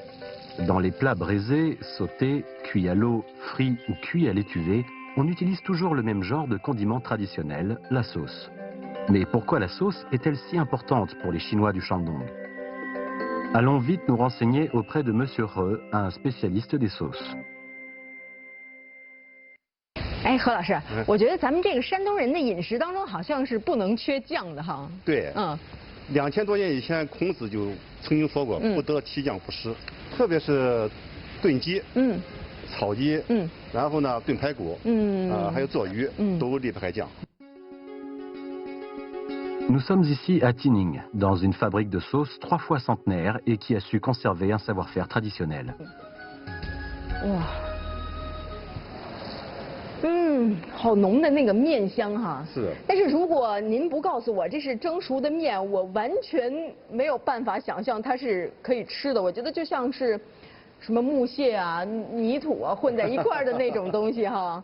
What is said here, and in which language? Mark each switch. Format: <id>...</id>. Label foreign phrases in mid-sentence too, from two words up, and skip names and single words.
<fr>Dans les plats braisés, sautés, cuits à l'eau, frits ou cuits à l'étuvée, on utilise toujours le même genre de condiment traditionnel, la sauce. Mais pourquoi la sauce est-elle si importante pour les Chinois du Shandong? Allons vite nous renseigner auprès de Monsieur He, un spécialiste des sauces.</fr> <zh>哎，何老师，我觉得咱们这个山东人的饮食当中好像是不能缺酱的哈。对，2000多年以前，孔子就曾经说过，不得其酱不食。特别是炖鸡，炒鸡，然后呢炖排骨，还有做鱼，都离不开酱。</zh> <fr>Nous sommes ici à Tining, dans une fabrique de sauces 3 fois centenaire et qui a su conserver un savoir-faire traditionnel.</fr> <zh>哇。 好浓的那个面香哈。是。但是如果您不告诉我这是蒸熟的面，我完全没有办法想象它是可以吃的。我觉得就像是什么木屑啊、泥土啊混在一块儿的那种东西哈。</zh>